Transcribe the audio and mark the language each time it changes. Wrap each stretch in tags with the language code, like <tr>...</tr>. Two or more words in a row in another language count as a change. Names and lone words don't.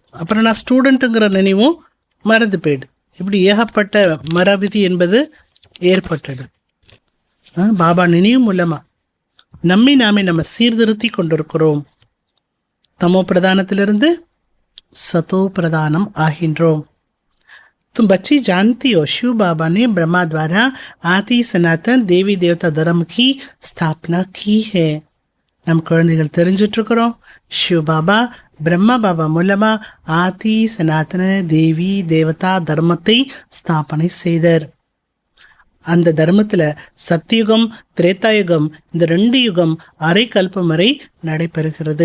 <ta>அப்புறம் நான் ஸ்டூடெண்ட்டுங்கிற நினைவும் மறந்து போயிடுது. இப்படி ஏகப்பட்ட மறவிதி என்பது ஏற்பட்டது. பாபா நினைவு மூலமாக நாமே நம்ம சீர்திருத்தி கொண்டிருக்கிறோம். தமோ பிரதானத்திலிருந்து சதோ பிரதானம் ஆகின்றோம்.</ta> <hi>तुम बच्ची जानती हो शिव बाबा ने ब्रह्मा द्वारा आदि सनातन देवी देवता धर्म की स्थापना की है.</hi> <ta>நம் குழந்தைகள் தெரிஞ்சிட்ருக்கிறோம், சிவ பாபா பிரம்மா பாபா மூலமாக ஆதி சனாதன தேவி தேவதா தர்மத்தை ஸ்தாபனை செய்தார். அந்த தர்மத்தில் சத்தியுகம் திரேதாயுகம் இந்த 2 யுகம் அரை கல்பம் வரை நடைபெறுகிறது.</ta>